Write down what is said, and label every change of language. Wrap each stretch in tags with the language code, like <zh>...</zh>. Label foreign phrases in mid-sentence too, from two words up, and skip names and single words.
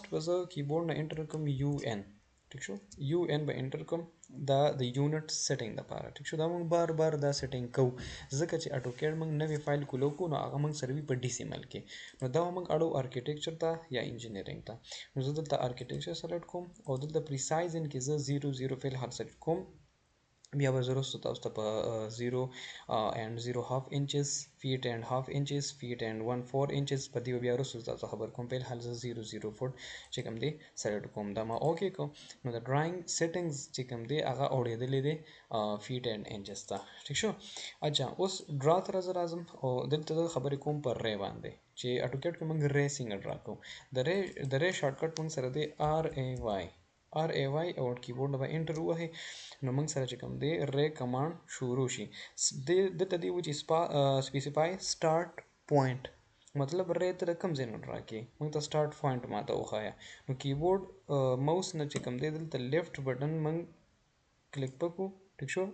<ps>به زه کیبورډ نه انټر کوم یو ان ټیک شو یو ان به انټر کوم دا د</ps> <en>unit setting</en> <ps>لپاره ټیک شو دا موږ بار بار دا سیټینګ کوو ځکه چې اټوکیډ موږ نوی فایل کولو کو نو هغه موږ سروي په ډیسیمل کې نو دا موږ اړو ارکیټیکچر ته یا انجینیرینګ ته نو زه دلته ارکیټیکچر سلیکټ کوم او دلته پریسایز ان کې زه 0 فیل هر سلیکټ کوم بیا به زه وروسته تاسو ته په</ps> <en>0 and 0 half inches feet and half inches feet and 1/4 inches</en> <ps>په دې بیا وروسته تاسو خبر کوم په حال زه 0 فوټ چې کوم دی سلیکټ کوم دا ما اوکې کوم نو د</ps> <en>drawing settings</en> <ps>چې کوم دی هغه اوړېدلې دی</ps> <en>feet and inches</en> <ps>ته ټیک شو اچھا اوس ډرا ته راځم او دلته خبرې کوم پر ری باندې چې اټوکیډ کې موږ ری څنګه ډرا کوو د ری شارټکټ موږ سره دی آر ای وای او کیبورډ به انټر ووهئ نو موږ سره چې کوم دی</ps> <en>ray command</en> <ps>شروع شي دلته دی و چې</ps> <en>specify start point</en> <ps>مطلب ری ته کوم ځای نه ډرا کې موږ ته</ps> <en>start point</en> <ps>ماته وښایه نو کیبورډ ماوس نه چې کوم دی دلته</ps> <en>left button</en> <ps>موږ کلیک پکو ټیک شو</ps>